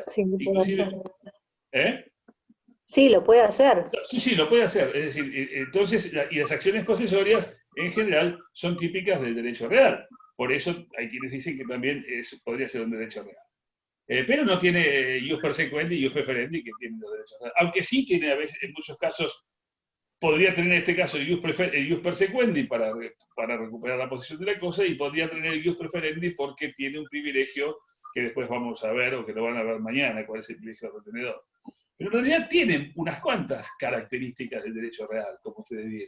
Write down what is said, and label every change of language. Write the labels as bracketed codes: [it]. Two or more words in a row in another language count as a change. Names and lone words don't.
[es] Sí, lo puede Inclusive, hacer. ¿eh? Sí, lo puede hacer. Sí, lo puede hacer. Es decir, entonces, y las acciones posesorias en general son típicas del derecho real. Por eso hay quienes dicen que también podría ser un derecho real. Pero no tiene [la] ius persequendi [es] y [la] ius preferendi [es] que tienen los derechos reales. Aunque sí tiene a veces, en muchos casos, podría tener en este caso el [la] ius persequendi [es] para recuperar la posición de la cosa y podría tener el [la] ius preferendi [es] porque tiene un privilegio que después vamos a ver o que lo van a ver mañana, cuál es el privilegio del retenedor. Pero en realidad tienen unas cuantas características del derecho real, como ustedes vieron.